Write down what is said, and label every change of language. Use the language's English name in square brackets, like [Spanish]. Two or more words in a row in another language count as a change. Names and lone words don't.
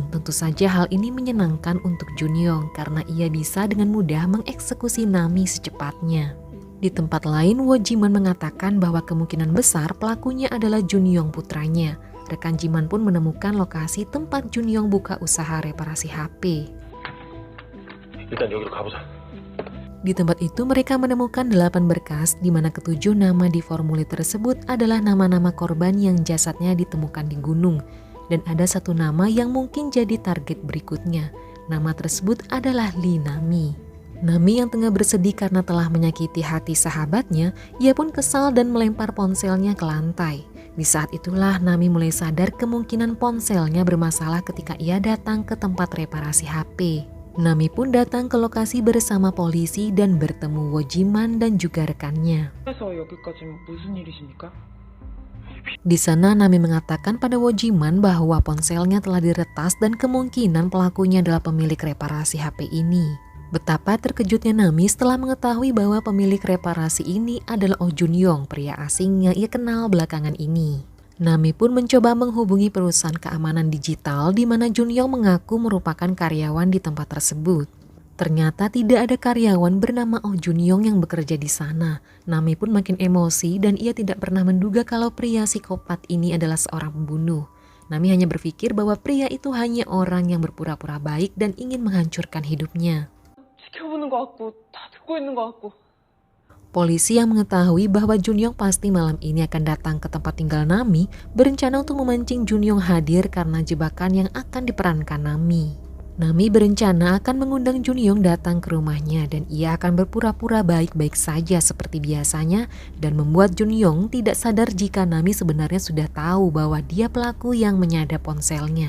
[Indonesian] Tentu saja hal ini menyenangkan untuk Junyong karena ia bisa dengan mudah mengeksekusi Nami secepatnya. Di tempat lain, Wo Jiman mengatakan bahwa kemungkinan besar pelakunya adalah Junyong putranya. Rekan Jiman pun menemukan lokasi tempat Junyong buka usaha reparasi HP. [Korean] 일단 여기로 가보자. [Indonesian] Di tempat itu mereka menemukan 8 berkas di mana ketujuh nama di formulir tersebut adalah nama-nama korban yang jasadnya ditemukan di gunung. Dan ada satu nama yang mungkin jadi target berikutnya. Nama tersebut adalah Lee Nami. Nami yang tengah bersedih karena telah menyakiti hati sahabatnya, ia pun kesal dan melempar ponselnya ke lantai. Di saat itulah Nami mulai sadar kemungkinan ponselnya bermasalah ketika ia datang ke tempat reparasi HP. Nami pun datang ke lokasi bersama polisi dan bertemu Wo Jiman dan juga rekannya. [Korean] 그래서 여기까지 무슨 일이십니까? [Indonesian] Di sana Nami mengatakan pada Wo Jiman bahwa ponselnya telah diretas dan kemungkinan pelakunya adalah pemilik reparasi HP ini. Betapa terkejutnya Nami setelah mengetahui bahwa pemilik reparasi ini adalah Oh Junyong, pria asing yang ia kenal belakangan ini. Nami pun mencoba menghubungi perusahaan keamanan digital di mana Junyong mengaku merupakan karyawan di tempat tersebut. Ternyata tidak ada karyawan bernama Oh Junyong yang bekerja di sana. Nami pun makin emosi dan ia tidak pernah menduga kalau pria psikopat ini adalah seorang pembunuh. Nami hanya berpikir bahwa pria itu hanya orang yang berpura-pura baik dan ingin menghancurkan hidupnya. [Korean] 지켜보는 것 같고 다 듣고 있는 것 같고. [Indonesian] Polisi yang mengetahui bahwa Junyong pasti malam ini akan datang ke tempat tinggal Nami berencana untuk memancing Junyong hadir karena jebakan yang akan diperankan Nami. Nami berencana akan mengundang Junyong datang ke rumahnya dan ia akan berpura-pura baik-baik saja seperti biasanya dan membuat Junyong tidak sadar jika Nami sebenarnya sudah tahu bahwa dia pelaku yang menyadap ponselnya.